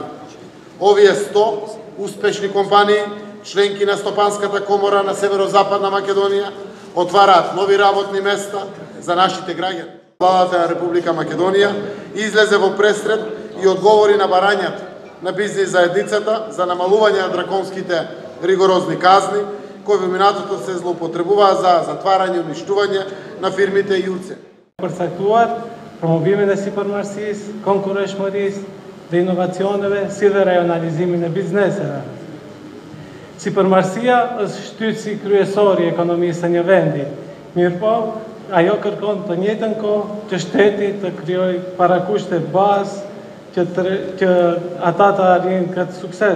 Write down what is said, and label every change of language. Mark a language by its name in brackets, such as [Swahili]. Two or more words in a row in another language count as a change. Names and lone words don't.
[Macedonian] Овие 100 успешни компании, членки на Стопанската комора на Северозападна Македонија, отвараат нови работни места за нашите граѓани. Владата на Република Македонија излезе во пресред и одговори на барањата на бизнис заедницата за намалување на драконските ригорозни казни, кои во минатото се злоупотребуваа за затварање и уништување на фирмите и ЮЦ. [Albanian] Përcaktuar promovimin e sipërmarrësisë, konkurrentshmërisë dhe inovacioneve, si dhe rajonalizimin e bizneseve. Sipërmarrësia është shtytësi kryesor i ekonomisë së një vendi. Mirëpo, ajo kërkon të njëjtën kohë që shteti të krijojë parakushte bazë që ata të arrijnë këtë sukses.